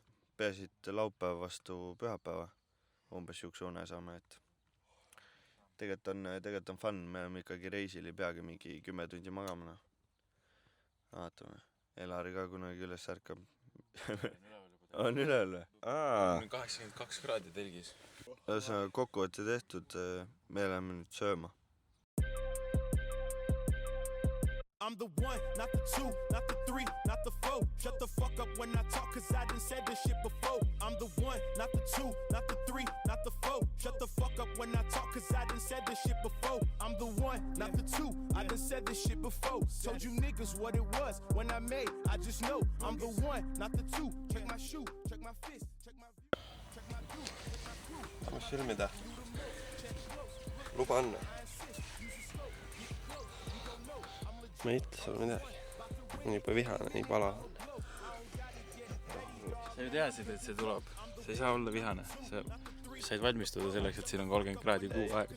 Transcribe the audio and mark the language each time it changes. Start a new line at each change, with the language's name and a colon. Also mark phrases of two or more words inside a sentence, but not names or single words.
Estonian: Peasid laupäev vastu pühapäeva. Umbes siukse une saame, et tegelikult on fun, me oleme ikkagi reisil, ei peagi mingi 10 tundi magama, noh. Vaatame. Elari ka kunagi üles ärkab. On üleval või? 82 kraadi telgis. Ühesõnaga kokkuvõtte tehtud, me läheme nüüd sööma.
English: I'm the one, not the two, not the three, not the four. Shut the fuck up when I talk, cause I done said this shit before. I'm the one, not the two, not the three, not the four. Shut the fuck up when I talk, cause I done said this shit before. I'm the one, not the two, I done said this shit before. Told you niggas what it was when I made, I just know. I'm the one, not the two. Check my shoe, check my fist, check my view, check my view, check my crew.
Estonian: Mis filmida? Luba anna. Ma ei ütle sulle midagi. Nii juba vihane, nii pala. Sa ju teadsid, et see tuleb. Sa ei saa olla vihane. Sa said valmistuda selleks, et siin on 30 kraadi kuu aega.